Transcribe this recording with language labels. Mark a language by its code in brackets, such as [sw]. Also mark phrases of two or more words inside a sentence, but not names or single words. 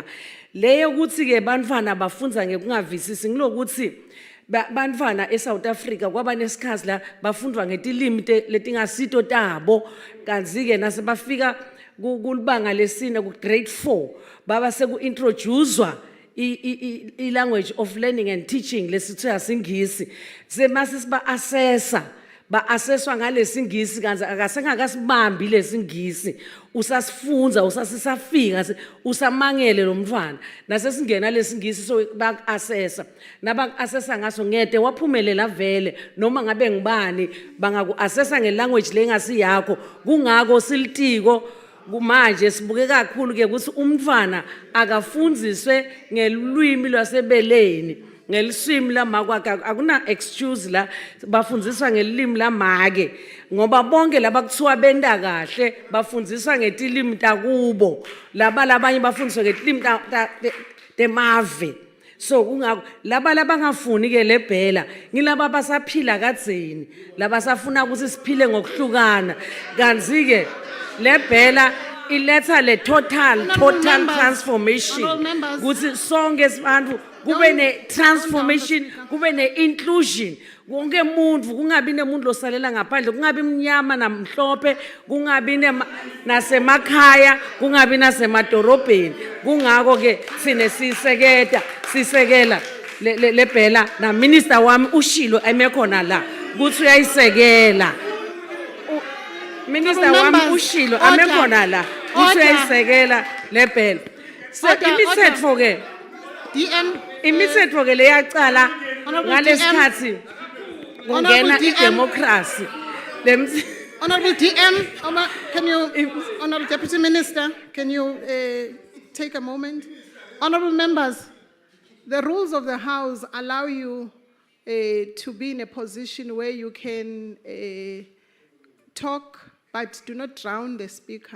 [ss] Leyo ukuthi ke bantwana bafunza ngekungavisisi ngilokuthi bantwana eSouth Africa kwaba nesikhazi la bafundwa ngetilimi letingasito tabo. Kanzi ke nase bafika kulibanga lesine ku grade 4 baba seku introducewa i- [en] language of learning and teaching [ss] lesithiwa singisi. Semase siba assesswa ngalesingisi kanti akasengakasibambi lesingisi usasifunza usasisafika usamangele lo mntwana nasesingena lesingisi so bak-assessa nabak-assessa ngaso ngede waphumelela vele noma ngabe ngibani bangaku-assessa ngelanguage lengasiyakho. Kungako silitiko kumanje sibuke kakhulu ke ukuthi umntwana akafundziswe ngelwimi lwasebeleni ngeliswimi lamakwakhe akuna excuse la bafundziswa ngelimi lamake ngoba bonke laba kuthiwa benda kahle bafundziswa ngetilimi takubo labanye bafundiswa ngetilimi temave. So kungako laba labangafuni ke lebhela ngilaba basaphila kadzeni labasafuna ukuthi siphile ngokuhlukana. Kanzi ke lebhela iletha le [en] total transformation [ss] ukuthi sonke sibantu kube ne transformation kube ne inclusion wonke umuntu kungabi nemuntu losalela ngaphandle kungabi mnyama namhlophe kungabi nasemakhaya kungabi nasemadorobheni. Kungako ke sine sisekela lebhela na minister wami ushilo emekhona la ukuthi uyayisekela. Minister wami ushilo amekhona la ukuthi uyayisekela lebhela. So imithetho ke imithetho ke leyacala ngalesikhathi kungena idemocracy. [en] Honorable DM, can you, Honorable Deputy Minister, can you take a moment? Honorable members, the rules of the House allow you to be in a position where you can talk, but do not drown the speaker.